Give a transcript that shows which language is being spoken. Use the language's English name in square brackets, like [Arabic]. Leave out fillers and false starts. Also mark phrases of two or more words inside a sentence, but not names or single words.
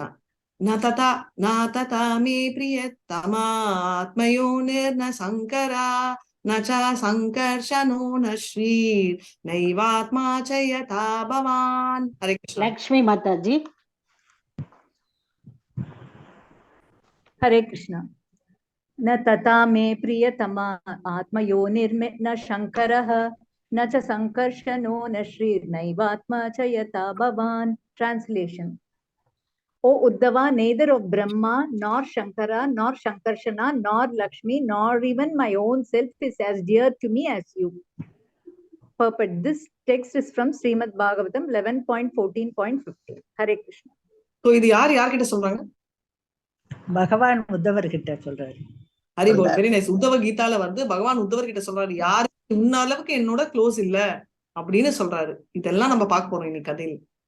[Sanskrit] न तथा मे प्रियतमात्मयोनिर्न शङ्करो न च सङ्कर्षणो न श्रीर्नैवात्मा च यथा भवान्. हरे कृष्ण. லக்ஷ்மி மாதாஜி. हरे कृष्ण. न तथा मे प्रियतमा आत्मयोनिर्मे न शङ्करः न च सङ्कर्षणो न श्रीर्नैवात्मा च यथा भवान्. [English] Translation. O Uddhava, neither of Brahma, nor Shankara, nor Shankarshana, nor Lakshmi, nor even my own self is as dear to me as you. Purport. This text is from Srimad Bhagavatam 11.14.15. Hare Krishna. [Tamil] So இது யார்கிட்ட சொல்றாங்க? பகவான் உத்தவர் கிட்ட சொல்றாரு. [Bangla] হরি বোল. [English] very nice. [Tamil] உத்தவ கீதால வந்து பகவான் உத்தவர் கிட்ட சொல்றாரு, யாரு உன்ன அளவுக்கு என்னோட க்ளோஸ் இல்ல அப்படின்னு சொல்றாரு. இதெல்லாம் நம்ம பார்க்க போறோம் இன்னைக்கு கதையில்.